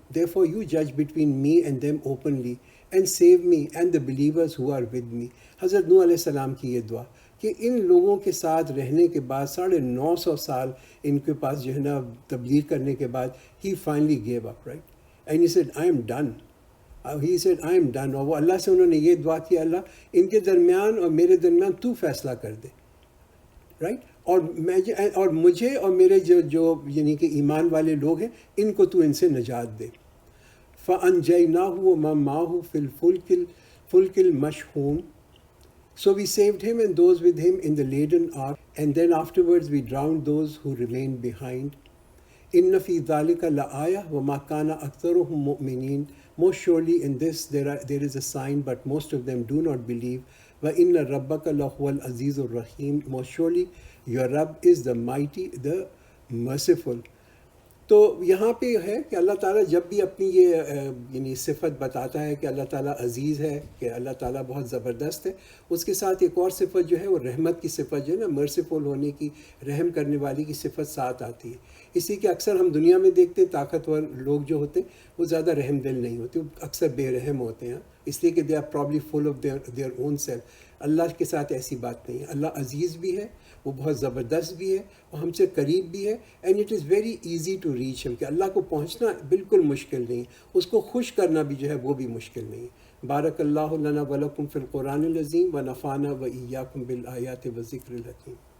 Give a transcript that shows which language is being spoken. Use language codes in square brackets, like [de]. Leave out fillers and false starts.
[en] Therefore you judge between me and them openly and save me and the believers who are with me. [ur] حضرت نوح علیہ السلام کی یہ دعا کہ ان لوگوں کے ساتھ رہنے کے بعد 950 سال ان کے پاس جو ہے نا تبلیغ کرنے کے بعد [en] he finally gave up, right? And he said, I am done. He said, I am done. [ur] اور وہ اللہ سے انہوں نے یہ دعا کی، اللہ ان کے درمیان اور میرے درمیان تو فیصلہ کر دے، رائٹ. اور مجھے اور میرے جو یعنی کہ ایمان والے لوگ ہیں ان کو تو ان سے نجات دے. [ar] فَأَنْجَيْنَاهُ وَمَن مَّعَهُ فِي الْفُلْكِ الْمَشْحُونِ. [en] So we saved him and those with him in the laden ark, and then afterwards we drowned those who remained behind. [ar] إِنَّ فِي ذَلِكَ لَآيَةً وَمَا كَانَ أَكْثَرُهُم مُؤْمِنِينَ. [en] Most surely in this there is a sign, but most of them do not believe. [ar] وَإِنَّ رَبَّكَ لَهُوَ الْعَزِيزُ الرَّحِيمُ. [en] Most surely your Rabb is the mighty, the merciful. [ur] تو یہاں پہ ہے کہ اللہ تعالیٰ جب بھی اپنی یہ یعنی صفت بتاتا ہے کہ اللہ تعالیٰ عزیز ہے، کہ اللہ تعالیٰ بہت زبردست ہے، اس کے ساتھ ایک اور صفت جو ہے وہ رحمت کی صفت جو ہے نا، مرسیفل ہونے کی، رحم کرنے والی کی صفت ساتھ آتی ہے۔ اسی کہ اکثر ہم دنیا میں دیکھتے ہیں طاقتور لوگ جو ہوتے ہیں وہ زیادہ رحم دل نہیں ہوتے، وہ اکثر بے رحم ہوتے ہیں، اس لیے کہ [en] They are probably full of their own self. [ur] اللہ کے ساتھ ایسی بات نہیں ہے، اللہ عزیز بھی ہے، وہ بہت زبردست بھی ہے، وہ ہم سے قریب بھی ہے، [en] and it is very easy to reach him, [ur] کہ اللہ کو پہنچنا بالکل مشکل نہیں، اس کو خوش کرنا بھی جو ہے وہ بھی مشکل نہیں۔ [ar] بارک اللہ لنا ولکم فی القرآن العظیم ونفعنا وإیاکم بالآیات والذکر الحکیم۔